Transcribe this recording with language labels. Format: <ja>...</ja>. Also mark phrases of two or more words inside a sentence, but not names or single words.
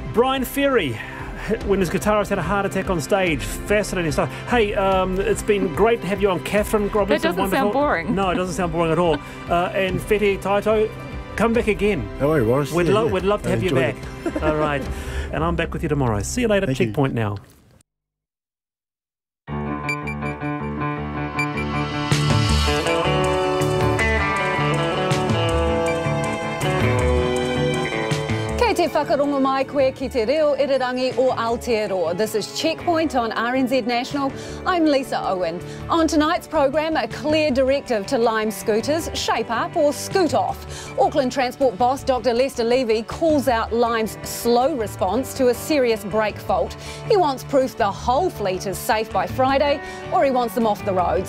<en>Brian Ferry, when his guitarist had a heart attack on stage. Fascinating stuff. Hey, it's been great to have you on, Catherine Robinson. That doesn't sound boring. No, it doesn't sound boring at all. And Fete Taito, come back again. No worries, Morris. We'd love to have you back. All right. And I'm back with you tomorrow. See you later. Thank Checkpoint you. now.</en> <mi>Te whakarongo mai koe ki te reo irirangi o Aotearoa.</mi> <en>This is Checkpoint on RNZ National. I'm Lisa Owen. On tonight's program, a clear directive to Lime scooters: shape up or scoot off. Auckland Transport boss Dr Lester Levy calls out Lime's slow response to a serious brake fault. He wants proof the whole fleet is safe by Friday, or he wants them off the roads.</en>